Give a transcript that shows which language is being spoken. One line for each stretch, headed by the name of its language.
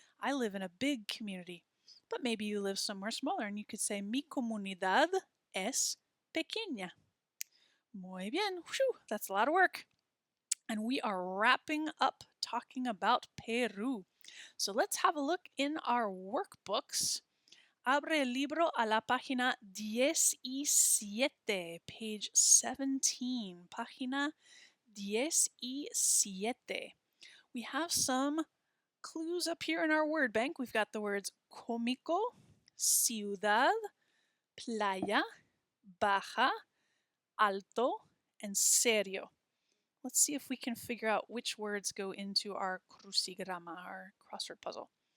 English: I live in a big community. But maybe you live somewhere smaller and you could say
Spanish: mi comunidad es pequeña. Muy bien.
English: Whew, that's a lot of work. And we are wrapping up talking about Peru. So let's have a look in our workbooks.
Spanish: Abre el libro a la página 17,
English: page 17.
Spanish: Página 17.
English: We have some clues up here in our word bank. We've got the words cómico, ciudad, playa, baja, alto, and serio. Let's see if we can figure out which words go into our crucigrama, our crossword puzzle.